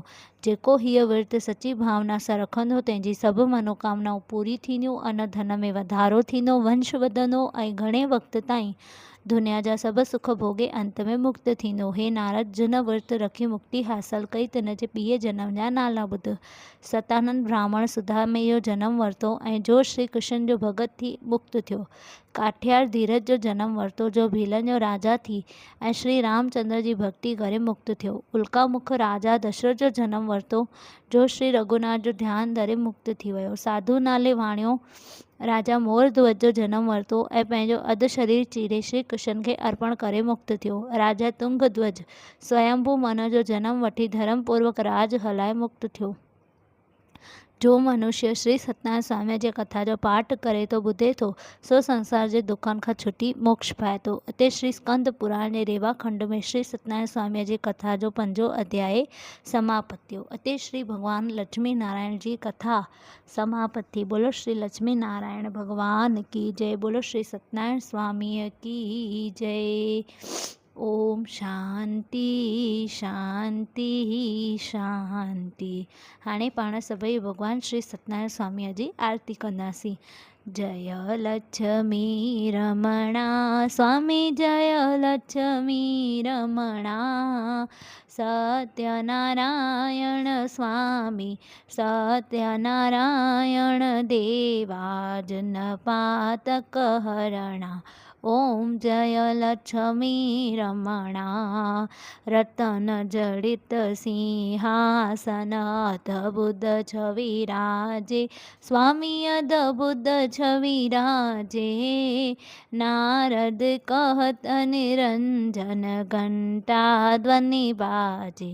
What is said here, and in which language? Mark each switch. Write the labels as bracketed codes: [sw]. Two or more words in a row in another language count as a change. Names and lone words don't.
[sd] जेको हीअ विर्तु सची भावना सां रखंदो तंहिंजी सभु मनोकामनाऊं पूरी थींदियूं, अन धन में वधारो थींदो, वंश वधंदो ऐं घणे वक़्त ताईं दुनिया जा सभु सुख भोगे अंत में मुक्त थींदो। हे नारद, जिन विर्तु रखी मुक्ति हासिल कई तिन जे ॿिए जनम जा नाला ॿुध। सतानंद ब्राह्मण सुधा में इहो जनम वरितो ऐं जो श्री कृष्ण जो भगत थी मुक्त थियो। काठियार धीरज जो जनम वरितो, जो भीलनि जो राजा थी ऐं श्री रामचंद्र जी भक्ति करे मुक्त थियो। उल्कामुख राजा दशरथ जो जनम वरितो, जो श्री रघुनाथ जो ध्यानु धरे मुक्त थी वियो। साधु नाले वाणियो राजा मोर ध्वज जो जनम वरितो ऐं पंहिंजो अधु शरीर चीरे श्री कृष्ण खे अर्पण करे मुक्त थियो। राजा तुंग ध्वज स्वयंभू मन जो जनम वठी धर्म पूर्वक राज हलाए मुक्त थियो। जो मनुष्य श्री सत्यनारायण स्वामी जी कथा जो पाठ करे तो, ॿुधे थो, सो संसार जे दुखनि खां छुटी मोक्ष पाए थो। उते श्री स्कंद पुराण जे रेवा खंड में श्री सत्यनारायण स्वामी जी कथा जो 5 अध्याय समाप्त थियो। उते श्री भगवान लक्ष्मी नारायण जी कथा समाप्त थी। [hi] बोलो श्री लक्ष्मी नारायण भगवान की जय। बोलो श्री सत्यनारायण स्वामी की जय। [sa] ओम शांति शांति शांति। [sd] हाणे पाण सभई भगवान श्री सत्यनारायण स्वामीअ जी आरती कंदासीं। [hi] जय लक्ष्मी रमणा स्वामी, जय लक्ष्मी रमणा। सत्यनारायण स्वामी, सत्यनारायण देवा, जन पातक हरणा। ओम जय लक्ष्मी रमणा। रतन जड़ित सिंहासन, अद्भुत छवि राजे, स्वामी अद्भुत छवि राजे। नारद कहत निरंजन, घंटा ध्वनि बाजे।